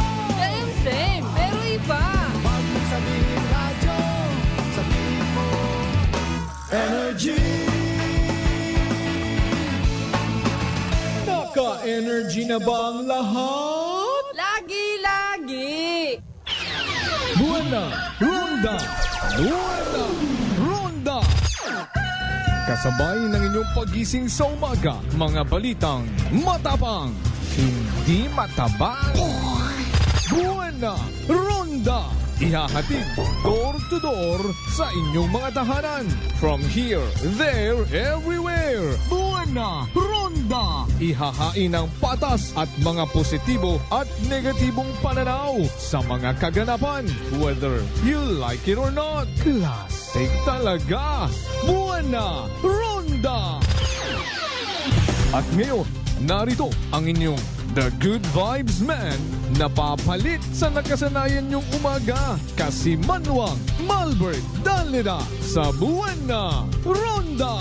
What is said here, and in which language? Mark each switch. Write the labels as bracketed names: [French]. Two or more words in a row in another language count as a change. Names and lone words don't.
[Filipino] Same, pero iba. Huwag mong sabihin radyo, sabihin mo Energy. Naka-energy na ba ang lahat? Lagi. Buwana, Ronda! Buwana, Ronda! Kasabay ng inyong pagising sa umaga, mga balitang matapang, hindi matabang. Buwana, Ronda! Ihahatid [English] door to door [Filipino] sa inyong mga tahanan. [English] From here, there, everywhere. [Filipino] Buwana, Ronda! Ihahain ang patas at mga positibo at negatibong pananaw sa mga kaganapan. [English] Whether you like it or not, classic talaga. [Filipino] Buwana, Ronda! At ngayon, narito ang inyong The Good Vibes Man na papalit sa nakasanayan niyong umaga. Kasimanwang Malbert Dalida sa Buwana Ronda!